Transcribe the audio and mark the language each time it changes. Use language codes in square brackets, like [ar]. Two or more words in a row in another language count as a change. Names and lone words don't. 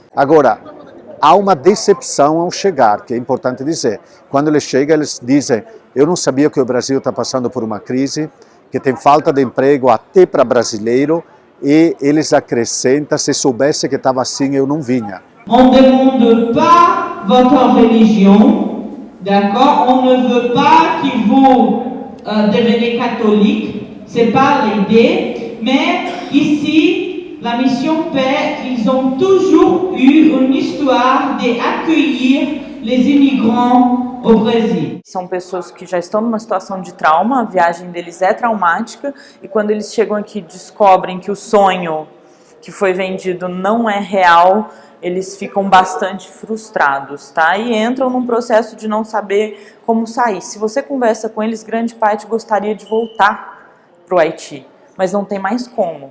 [pt] Agora, há uma decepção ao chegar, que é importante dizer. Quando eles chegam, eles dizem: eu não sabia que o Brasil está passando por uma crise, que tem falta de emprego até para brasileiro, e eles acrescentam: se soubesse que estava assim, eu não vinha. [fr] On ne demande pas votre religion, d'accord? On ne veut pas que vous deveniez catholique, c'est pas l'idée, mais ici, la Mission Paix, ils ont toujours eu une histoire d'accueillir les immigrants au Brasil. [pt] São pessoas que já estão numa situação de trauma, a viagem deles é traumática, e quando eles chegam aqui descobrem que o sonho que foi vendido não é real, eles ficam bastante frustrados, tá? E entram num processo de não saber como sair. Se você conversa com eles, grande parte gostaria de voltar para o Haiti, mas não tem mais como.